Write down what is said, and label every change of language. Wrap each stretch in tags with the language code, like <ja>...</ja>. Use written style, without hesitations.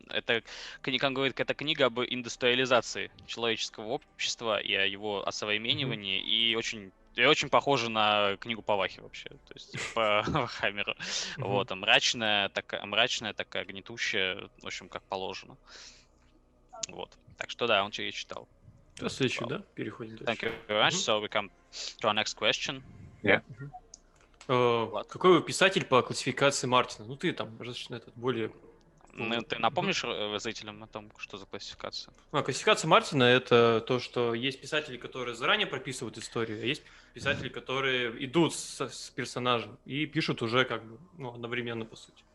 <ru>Это, как он говорит, это книга об индустриализации человеческого общества и о его осовременивании, и очень похожа на книгу по Вахе вообще, то есть по Warhammer. Вот, мрачная такая, гнетущая, в общем, как положено. Вот, так что да, он ее читал. Следующий, да? Переходим дальше.</ru> <en>Thank you very much. So we come to our next question. Yeah.</en> <ru>Какой вы писатель по классификации Мартина? Ну, ты там, более... Ну, ты напомнишь зрителям о том, что за классификация? Классификация Мартина — это то, что есть писатели, которые заранее прописывают историю, а есть писатели, которые идут с персонажем и пишут уже как бы одновременно, по сути.</ru>